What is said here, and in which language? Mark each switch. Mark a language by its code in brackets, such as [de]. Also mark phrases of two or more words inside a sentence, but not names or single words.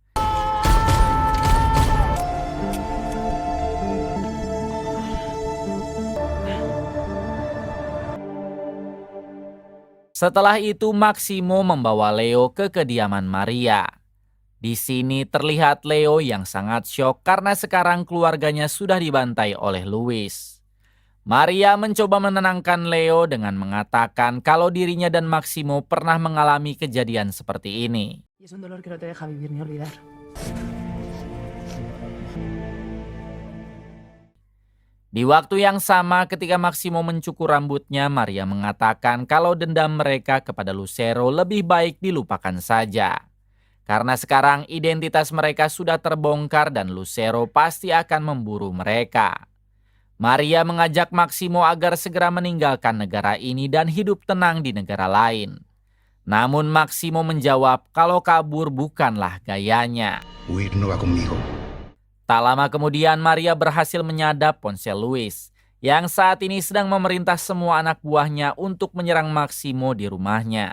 [id] Setelah itu Maximo membawa Leo ke kediaman Maria. Di sini terlihat Leo yang sangat syok karena sekarang keluarganya sudah dibantai oleh Luis. Maria mencoba menenangkan Leo dengan mengatakan kalau dirinya dan Maximo pernah mengalami kejadian seperti ini. [es] Y es un dolor que no te deja vivir ni olvidar. [id] Di waktu yang sama ketika Maximo mencukur rambutnya, Maria mengatakan kalau dendam mereka kepada Lucero lebih baik dilupakan saja. Karena sekarang identitas mereka sudah terbongkar dan Lucero pasti akan memburu mereka. Maria mengajak Maximo agar segera meninggalkan negara ini dan hidup tenang di negara lain. Namun Maximo menjawab kalau kabur bukanlah gayanya. [es] Huir no va conmigo. [id] Tak lama kemudian Maria berhasil menyadap ponsel Luis yang saat ini sedang memerintah semua anak buahnya untuk menyerang Maximo di rumahnya.